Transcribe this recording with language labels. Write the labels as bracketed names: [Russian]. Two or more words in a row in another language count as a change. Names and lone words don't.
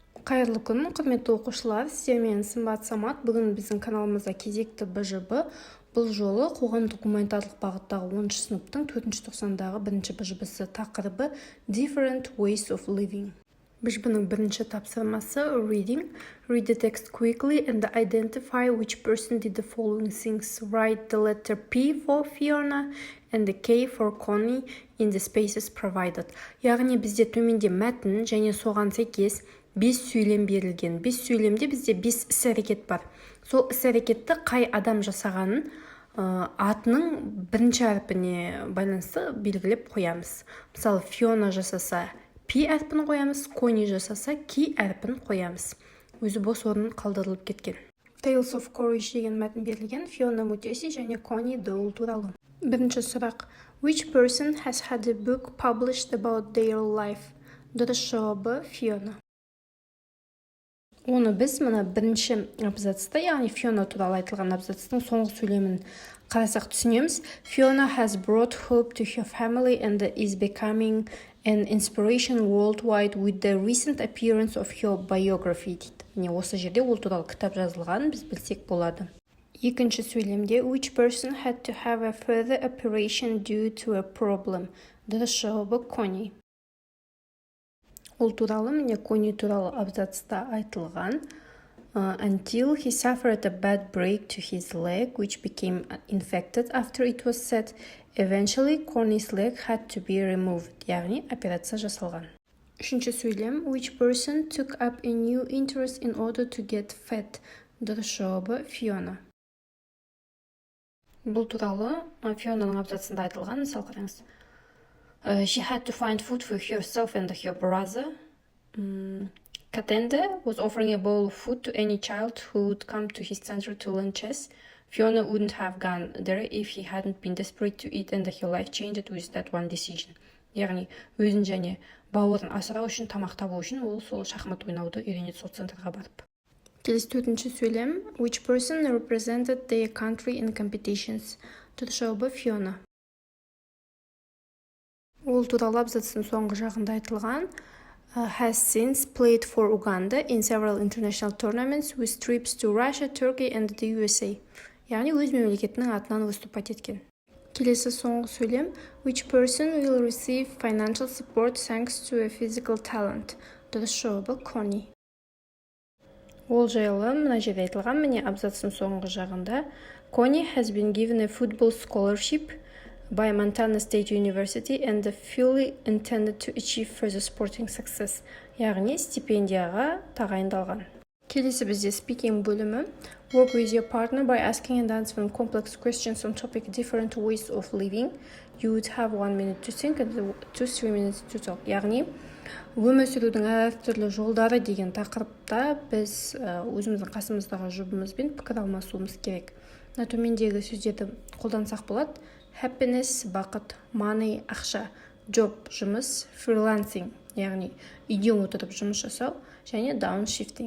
[Kazakh] Қайырлы күн, құрметті оқушылар, сіздермен сымбат Самат. Бүгін біздің каналымызда кезекті БЖБ. Бұл жолы қоғамдық-гуманитарлық бағыттағы 10 сыныптың 4 тоқсандағы бірінші БЖБ-сі тақырыбы Different Ways of Living. БЖБ-нің бірінші тапсырмасы Reading. [English] Read the text quickly and identify which person did the following things. Write the letter P for Fiona and the K for Connie in the spaces provided. [Kazakh] Яғни бізде төменде мәтін және соған сәйкес 5 сөйлем берілген. 5 сөйлемде бізде 5 іс-әрекет бар. Сол іс-әрекетті қай адам жасағанын атының бірінші әрпіне байланысты белгілеп қоямыз. Мысалы, Fiona жасаса P әрпін қоямыз, Connie жасаса K әрпін қоямыз. Өзі бос орын қалдырылып кеткен. Tales of Courage деген мәтін берілген. Fiona Mutesi және Connie Dole туралы. Бірінші сұрақ. [English] Which person has had a book published about their life? [Kazakh] Дұрыс жауабы Fiona. Оны біз мына бірінші абзацта, яғни Fiona туралы айтылған абзацтың соңғы сөйлемін қарасақ түсінеміз. [English] Fiona has brought hope to her family and is becoming an inspiration worldwide with the recent appearance of her biography дейді. [Kazakh] Міне осы жерде ол туралы кітап жазылған, біз білсек болады. Екінші сөйлемде [English] which person had to have a further operation due to a problem. [Kazakh] Дұрыс жауабы Connie. Ол туралы міне Connie туралы абзацта айтылған. [English] Until he suffered a bad break to his leg, which became infected after it was set. Eventually, Connie's leg had to be removed. [Kazakh] Яғни, операция жасалған. Үшінші сөйлем. [English] Which person took up a new interest in order to get fat? [Kazakh] Дұрыс жауабы Fiona. Бұл туралы Fionaның абзацында айтылған. Мысал қараңыз. [English] She had to find food for herself and her brother. Katende was offering a bowl of food to any child who would come to his center to learn chess. Fiona wouldn't have gone there if he hadn't been desperate to eat and her life changed with that one decision. [Kazakh] Яғни, өзін және бауырын асырау үшін, тамақ табу үшін ол сол шахмат ойнауды үйренеді сол центрға барып. Келесі төртінші сөйлем. [English] Which person represented their country in competitions? [Kazakh] Дұрыс жауабы Fiona. Ол туралы абзацтың соңғы жағында айтылған. [English] Has since played for Uganda in several international tournaments with trips to Russia, Turkey and the USA. [Kazakh] Яғни өз мемлекетінің атынан выступать еткен. Келесі соңғы сөйлем. [English] Which person will receive financial support thanks to a physical talent? [Kazakh] Дұрыс жауабы Connie. Ол жайлы мына жерде айтылған міне абзацтың соңғы жағында. [English] Connie has been given a football scholarship by Montana State University and fully intended to achieve further sporting success. [Kazakh] Яғни стипендияға тағайындалған. Келесі бізде speaking бөлімі. [English] Work with your partner by asking and answering complex questions on topic different ways of living. You would have 1 minute to think and 2-3 minutes to talk. [Kazakh] Яғни өмір сүрудің әртүрлі жолдары деген тақырыпта біз өзіміздің қасымыздағы жұбымызбен пікір алмасуымыз керек. Төмендегі сөздерді қолдансақ болады. Happiness, бағыт, money, ақша, job, жұмыс, freelancing, яғни үйден отырып жұмыс жасау, және downshifting.